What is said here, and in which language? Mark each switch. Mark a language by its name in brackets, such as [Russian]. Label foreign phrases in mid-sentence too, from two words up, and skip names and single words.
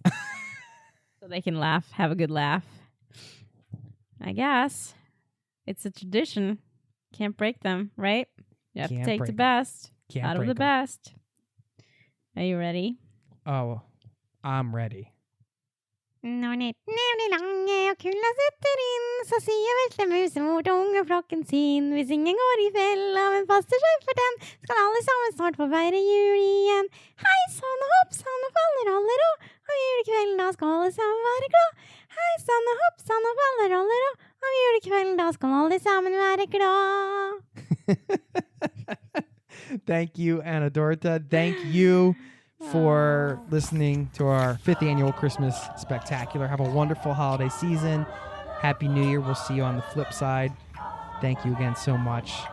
[English] So they can laugh, have a good laugh. I guess. It's a tradition. Can't break them, right? You have to take the best out of the best. Are you ready? Oh, I'm ready. [Norwegian] Når netten lang og kulda setter inn, så sier veslemor til ungeflokken sin. Hvis ingen går i fella, men passer seg for den, skal alle sammen snart få feire jul igjen. Hei sann og hopp sann og faller alle rå, og julekvelden da skal alle sammen være glad. Hei sann og hopp sann og faller alle rå, og julekvelden da skal alle sammen være glad. [English] Thank you, Anne-Dorthe. Thank you for listening to our 5th annual Christmas Spectacular. Have a wonderful holiday season. Happy New Year. We'll see you on the flip side. Thank you again so much.